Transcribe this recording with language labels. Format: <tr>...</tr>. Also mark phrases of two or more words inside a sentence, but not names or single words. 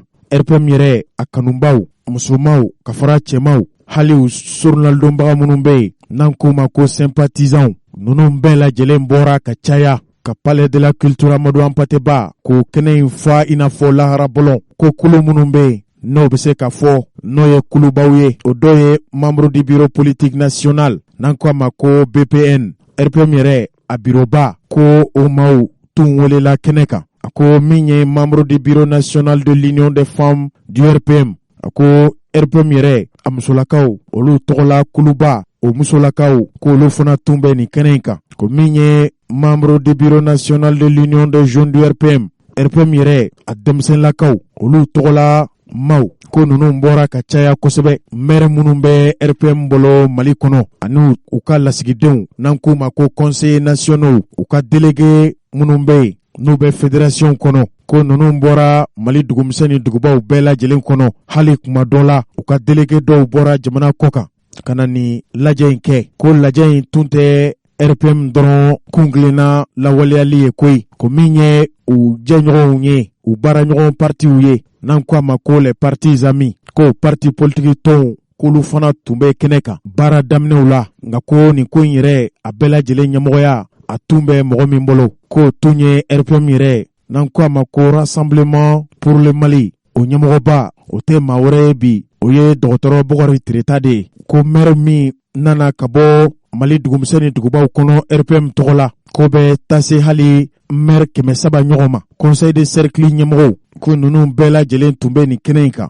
<bm>RPM yɛrɛ a kanubaw, musomaw ka fara cɛmaw, hali u journaldonbaga minnu bɛ yen n'an k'u ma ko sympathisants, ninnu bɛɛ lajɛlen bɔra ka caya ka Palais de la Culture Amadou Hampâté Bâ k'o kɛnɛ in fa i n'a fɔ lahara bɔlɔn, ko kulu minnu bɛ yen n'o bɛ se ka fɔ n'o ye kulubaw ye, o dɔ ye</bm> <fr>membre du bureau politique national</fr> <bm>n'an ko a ma ko BPN. RPM yɛrɛ a biroba ko o maaw tun welela kɛnɛ kan, a ko min ye</bm> <fr>membre du bureau national de l'Union des femmes du RPM,</fr> <bm>a ko RPM yɛrɛ a musolakaw olu tɔgɔla kuluba, o musolakaw k'olu fana tun bɛ nin kɛnɛ in kan, ko min ye</bm> <fr>membre du bureau national de l'Union des jeunes du RPM.</fr> <bm>RPM yɛrɛ a denmisɛnlakaw olu tɔgɔla maaw, ko ninnu bɔra ka caya kosɛbɛ. Maire minnu bɛ RPM bolo Mali kɔnɔ ani u ka lasigidenw n'an k'u ma ko</bm> <fr>conseillers nationaux,</fr> <bm>u ka délégué minnu bɛ yen n'u bɛ fédération kɔnɔ, ko ninnu bɔra Mali dugumisɛn ni dugubaw bɛɛ lajɛlen kɔnɔ. Hali kuma dɔ la u ka délégué dɔw bɔra jamana kɔ kan ka na nin lajɛ in kɛ, ko lajɛ in tun tɛ RPM dɔrɔn kungilenna lawaleyali ye koyi, ko min ye u jɛɲɔgɔnw ye, u baaraɲɔgɔn partiw ye n'an ko a ma ko</bm> <fr>les partis amis,</fr> <bm>ko</bm> <fr>parti politique</fr> <bm>tɔnw k'olu fana tun bɛ kɛnɛ kan baara daminɛw la, nka ko nin ko in yɛrɛ a bɛɛ lajɛlen ɲɛmɔgɔya a tun bɛ mɔgɔ min bolo, k'o tun ye RPM yɛrɛ n'an ko a ma ko Rassemblement pour le Mali, o ɲɛmɔgɔba o tɛ maa wɛrɛ ye bi, o ye dɔgɔtɔrɔ Bukari Tireta de ye, ko maire min nana ka bɔ Mali dugumisɛn ni dugubaw kɔnɔ RPM tɔgɔ la, ko bɛ taa se hali maire 300 ɲɔgɔn ma.</bm> <fr>Conseil de cercle</fr> <bm>ɲɛmɔgɔw, ko ninnu bɛɛ lajɛlen tun bɛ nin kɛnɛ in kan.</bm>